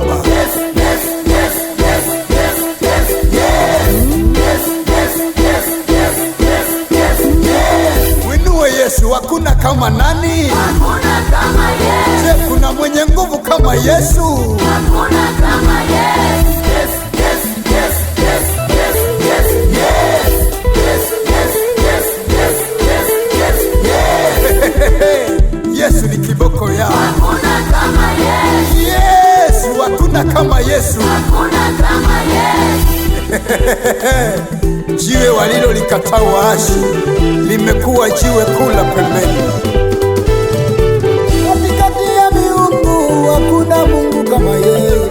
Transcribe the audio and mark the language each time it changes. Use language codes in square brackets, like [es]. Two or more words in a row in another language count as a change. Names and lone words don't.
[en] Yes, yes, yes, yes, yes, yes, yes. Yes, yes, yes, yes, yes, yes, yes. [sw] Winue Yesu, hakuna kama nani? Hakuna kama Yesu. Je, kuna mwenye nguvu kama Yesu? Hakuna kama Yesu. [en] Yes, yes, yes, yes, yes, yes, yes. Yes, yes, yes, yes, yes, yes, yes. [sw] Yesu ni kiboko yao. Hakuna kama Yesu. Yesu, hakuna kama Yesu. Hakuna kama Yesu. Jiwe walilo likataa waashi limekuwa jiwe kula pembeni. Katikati ya miungu hakuna Mungu kama yeye.